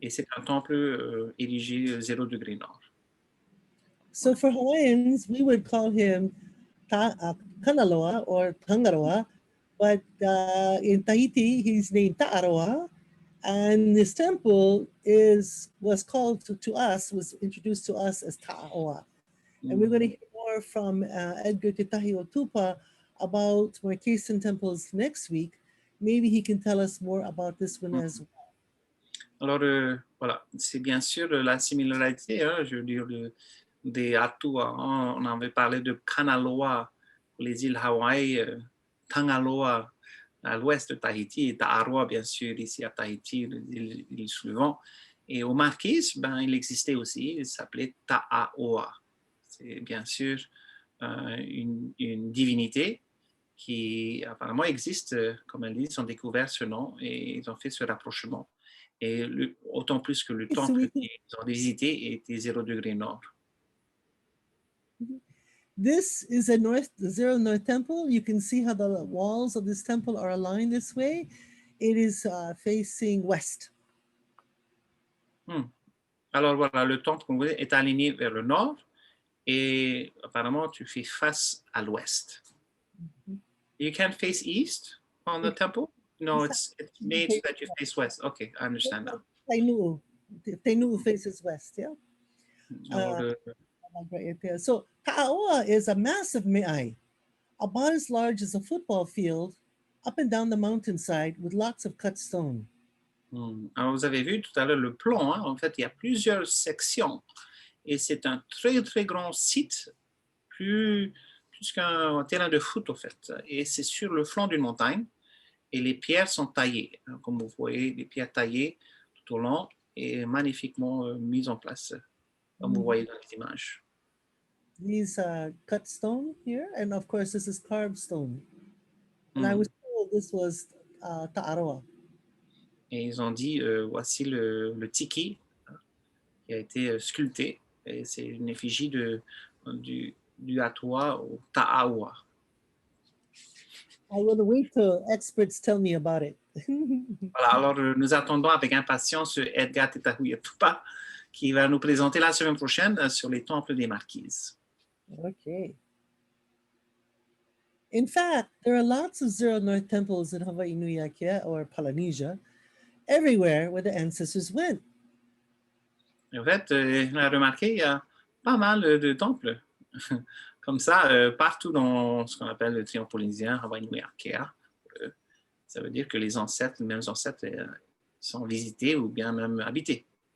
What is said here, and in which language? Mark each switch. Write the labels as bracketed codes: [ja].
[fr] Et c'est un temple érigé 0 degré nord. [en] So for Hawaiians, we would call him Kanaloa or Tangaroa, but in Tahiti, he's named Ta'aroa. And this temple was introduced to us as Ta'aoa. And we're going to hear more from Edgar Tetahi Otupa about Marquesan Temples next week. Maybe he can tell us more about this one as well. [fr] Alors, voilà, c'est bien sûr la similarité, hein, je veux dire, des ATUA. Hein. On avait parlé de Kanaloa pour les îles Hawaï, Tangaloa à l'ouest de Tahiti, et Ta'aroa, bien sûr, ici à Tahiti, l'île suivante. Et au Marquise, ben, il existait aussi, il s'appelait Ta'aoa. C'est bien sûr une divinité qui apparemment existe, comme elle dit, ils ont découvert ce nom et ils ont fait ce rapprochement. Et autant plus que le temple qu'ils ont visité était 0 degré nord. [en] This is a 0 north temple. You can see how the walls of this temple are aligned this way. It is facing west. [fr] Alors voilà, le temple est aligné vers le nord et apparemment tu fais face à l'ouest. [en] You can't face east on the temple? No, it's made so that you face west. Okay, I understand now. Tenuu faces west, yeah? [fr] Alors, [en] Marquesan. So Ka'aoa is a massive me'ai, about as large as a football field, up and down the mountainside with lots of cut stone. [fr] Alors, vous avez vu tout à l'heure le plan, hein? En fait, il y a plusieurs sections et c'est un très, très grand site, plus qu'un terrain de foot, en fait. Et c'est sur le flanc d'une montagne et les pierres sont taillées. Hein, comme vous voyez, des pierres taillées tout au long et magnifiquement mises en place, comme vous voyez dans les images. [en] These cut stone here, and of course this is carved stone. And I was told this was Ta'aroa. [fr] Et ils ont dit, voici le tiki hein, qui a été sculpté. Et c'est une effigie du ATUA au Ta'aoa. [en] I will wait till experts tell me about it. [fr] Voilà, alors nous attendons avec impatience Edgar Tetahuiatupa qui va nous présenter la semaine prochaine sur les temples des marquises. [en] Okay. In fact, there are lots of Zero North temples in Hawaiʻinuiatea or Polynesia, everywhere where the ancestors went. [fr] En fait, on a remarqué, il y a pas mal de temples comme ça, partout dans ce qu'on appelle le triangle polynésien, Hawaiʻinuiatea. Ça veut dire que les ancêtres, les mêmes ancêtres, sont visités ou bien même habités.